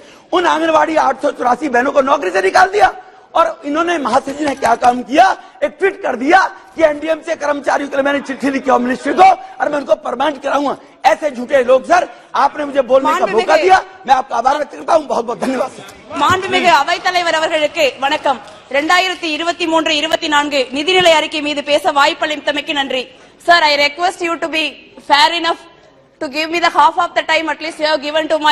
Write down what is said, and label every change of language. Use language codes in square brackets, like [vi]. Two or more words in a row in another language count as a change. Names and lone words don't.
[hi] उन आंगनबाड़ी 884 बहनों को नौकरी से निकाल दिया और इन्होंने महाशय जी ने क्या काम किया, एक ट्वीट कर दिया कि एनडीएम से कर्मचारियों के लिए मैंने चिट्ठी लिखी [en] home ministry [hi] को और मैं उनको परमानेंट कराऊंगा। ऐसे झूठे लोग सर, आपने मुझे बोलने का मौका दिया, मैं आपका आभार व्यक्त करता हूं। बहुत बहुत धन्यवाद सर। [ta] மாண்புமிகு அவைத்தலைவர் அவர்களுக்கு வணக்கம். 2023-24 நிதிநிலை அறிக்கை மீது பேச வாய்ப்பளித்தமைக்கு நன்றி. [en] Sir, I request you to be fair enough to give me the half of the time at least you have given to my